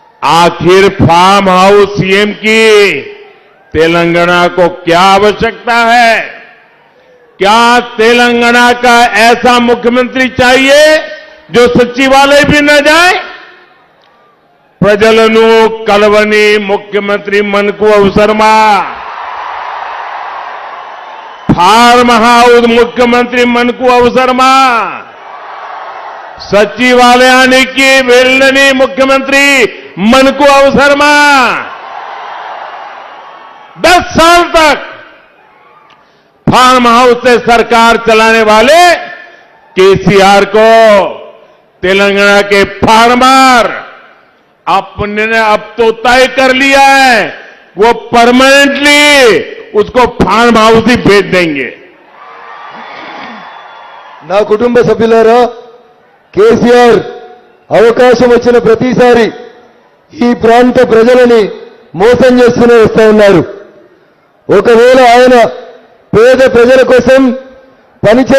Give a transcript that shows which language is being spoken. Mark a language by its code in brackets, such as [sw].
[hi] आखिर farm house CM की तेलंगाना को क्या आवश्यकता है? क्या तेलंगाना का ऐसा मुख्यमंत्री चाहिए जो सचिवालय भी न जाए? [te] ప్రజలను కలవని ముఖ్యమంత్రి మనకు అవసరమా? ఫార్మ్ హౌస్ ముఖ్యమంత్రి మనకు అవసరమా? సచివాలయానికి వెళ్ళని ముఖ్యమంత్రి మనకు అవసరమా? [hi] 10 साल तक फार्म हाउस से सरकार चलाने वाले केसीआर को तेलंगाना के फार्मर अपने ने अब तो तय कर लिया है, वो परमानेंटली उसको फार्म हाउस ही भेज देंगे। [te] నా కుటుంబ సభ్యులారా, కేసీఆర్ అవకాశం వచ్చిన ప్రతిసారి ఈ ప్రాంత ప్రజలని మోసం చేస్తూనే వస్తా ఉన్నారు. ఒకవేళ ఆయన పేద ప్రజల కోసం పనిచే